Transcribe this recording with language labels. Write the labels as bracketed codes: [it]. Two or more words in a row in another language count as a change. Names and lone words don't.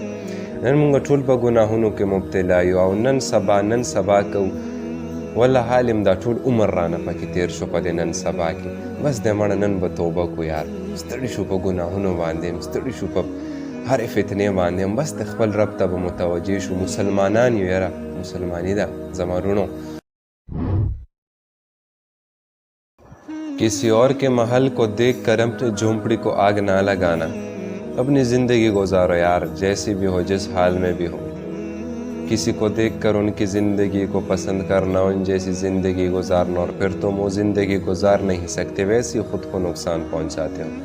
[ps] نن مونږ ټول په ګناهونو کې مبتلا یو او نن سبا کوو، والله حالم دا ټول عمر رانه پکې تیر شو په دې نن سبا کې. بس دی مړه نن به توبه کو یار، ستړي شو په ګناهونو باندې، ستړي شو په هرې فتنې باندې، بس د خپل رب ته به متوجه شو. مسلمانان یو یاره، مسلمانی ده زما رونو. [ur] کسی اور کے محل کو دیکھ کر اپنی جھونپڑی کو آگ نہ لگانا، اپنی زندگی گزارو یار جیسی بھی ہو، جس حال میں بھی ہو. کسی کو دیکھ کر ان کی زندگی کو پسند کرنا، ان جیسی زندگی گزارنا، اور پھر تم وہ زندگی گزار نہیں سکتے، ویسے ہی خود کو نقصان پہنچاتے ہو.